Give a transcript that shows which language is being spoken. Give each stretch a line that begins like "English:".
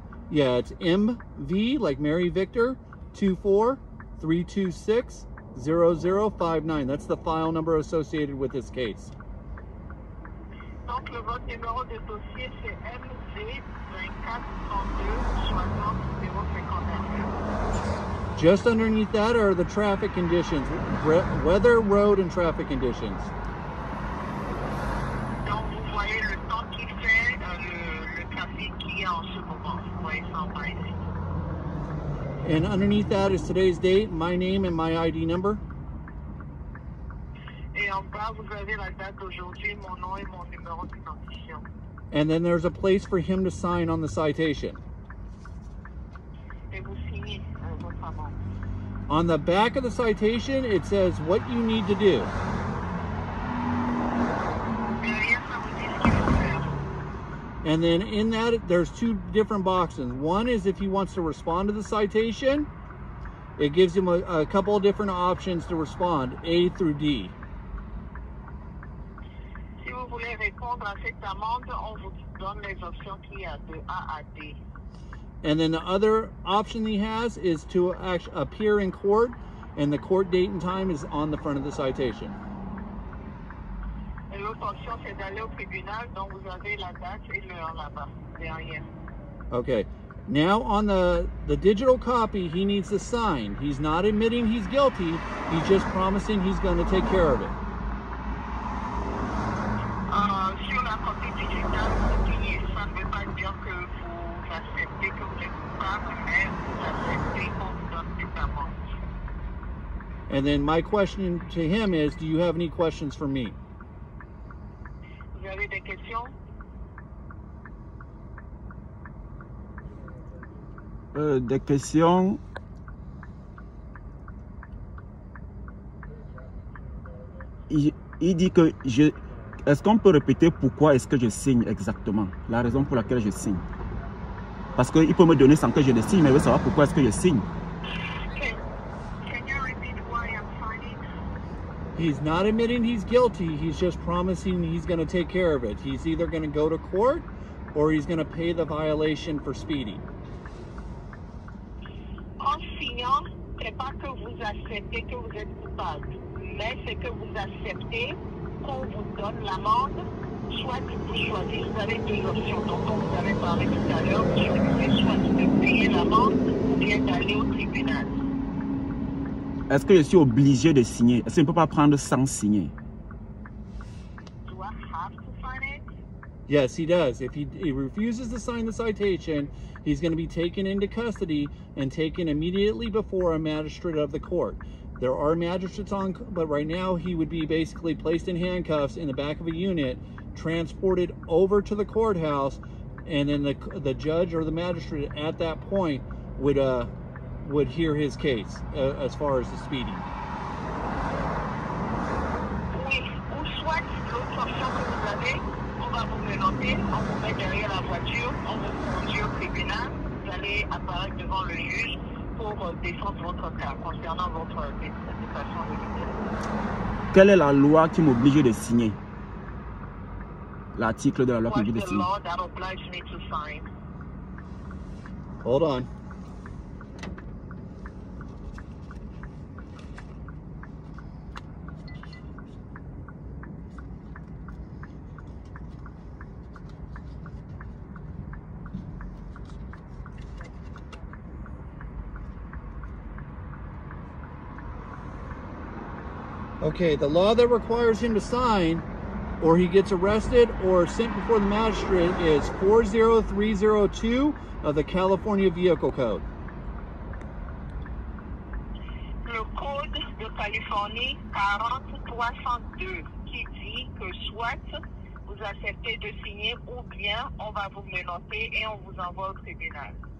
English: Yeah, it's MV, like Mary Victor, 243260059. That's the file number associated with this case.
French: Donc, votre numéro de dossier, c'est MV 2432 6051.
English: Just underneath that are the traffic conditions, weather, road, and traffic conditions.
French: Donc, vous voyez le temps qu'il fait, le trafic qu'il y a en ce moment. Vous voyez ça en bas ici.
English: And underneath that is today's date, my name, and my ID number.
French: Et en bas, vous avez la date d'aujourd'hui, mon nom et mon numéro d'identifiant.
English: And then there's a place for him to sign on the citation.
French: Et vous signez votre amende.
English: On the back of the citation, it says what you need to do.
French: Derrière, ça vous dit ce qu'il faut faire.
English: And then in that, there's two different boxes. One is if he wants to respond to the citation. It gives him a couple of different options to respond, A through D.
French: Si vous voulez répondre à cette amende, on vous donne les options qu'il y a de A à D.
English: And then the other option he has is to actually appear in court, and the court date and time is on the front of the citation.
French: Et l'autre option, c'est d'aller au tribunal, donc vous avez la date et l'heure là-bas, derrière.
English: Okay. Now on the digital copy, he needs to sign. He's not admitting he's guilty. He's just promising he's going to take care of it.
French: Sur la copie digitale, vous signez. Ça ne veut pas dire que vous acceptez que vous êtes coupable, mais vous acceptez qu'on vous donne cette amende.
English: And then my question to him is, do you have any questions for me?
French: Vous avez des questions? Des questions. Il dit que je... Est-ce qu'on peut répéter pourquoi est-ce que je signe exactement? La raison pour laquelle je signe. Parce qu'il peut me donner sans que je le signe, mais il veut savoir pourquoi est-ce que je signe.
English: Can you repeat why I'm signing? He's not admitting he's guilty. He's just promising he's going to take care of it. He's either going to go to court or he's going to pay the violation for speeding.
French: En signant, c'est pas que vous acceptez que vous êtes coupable, mais c'est que vous acceptez qu'on vous donne l'amende, soit vous choisissez, vous avez deux options dont on vous avait parlé tout à l'heure, vous choisissez soit de payer l'amende ou bien d'aller au tribunal. Est-ce que je suis obligé de signer? Est-ce que je ne peux pas prendre sans signer?
English: Do I have to sign it? Yes, he does. If he refuses to sign the citation, he's going to be taken into custody and taken immediately before a magistrate of the court. There are magistrates on, but right now he would be basically placed in handcuffs in the back of a unit, transported over to the courthouse, and then the judge or the magistrate at that point would hear his case as far as the speeding.
French: Oui, ou soit l'autre option que vous avez, on va vous menotter, on vous met derrière la voiture, on vous conduit au tribunal, vous allez apparaître devant le juge pour défendre votre cas concernant votre dépassement de vitesse. Quelle est la loi qui m'oblige de signer? l'article de la loi que
English: What's
French: vous
English: the
French: signez.
English: law that obliges me to sign? Hold on. Okay, the law that requires him to sign or he gets arrested or sent before the magistrate is 40302 of the California Vehicle Code.
French: Le code de Californie 40-302 qui dit que soit vous acceptez de signer ou bien on va vous menacer et on vous envoie au tribunal.